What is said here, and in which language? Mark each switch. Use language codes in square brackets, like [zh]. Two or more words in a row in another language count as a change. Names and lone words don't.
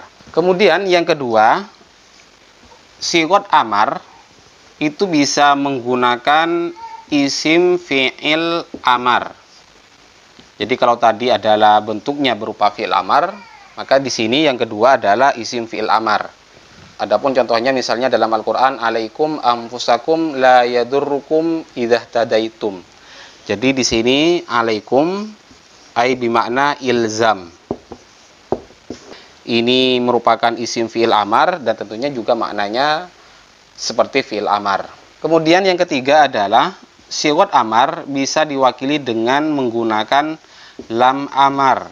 [id] Kemudian yang kedua, [ar] صيغة أمر [id] itu bisa menggunakan [ar] اسم فعل أمر. [id] Jadi kalau tadi adalah bentuknya berupa [ar] فعل أمر, [id] maka di sini yang kedua adalah [ar] اسم فعل أمر. [id] Adapun contohnya misalnya dalam Al-Quran, [ar] عليكم أنفسكم لا يضركم إذا اهتديتم. [id] Jadi di sini [ar] عليكم أي بمعنى إلزام. [id] Ini merupakan [ar] اسم فعل أمر [id] dan tentunya juga maknanya seperti [ar] فعل أمر. [id] Kemudian yang ketiga adalah [ar] صيغة أمر [id] bisa diwakili dengan menggunakan [ar] لام أمر.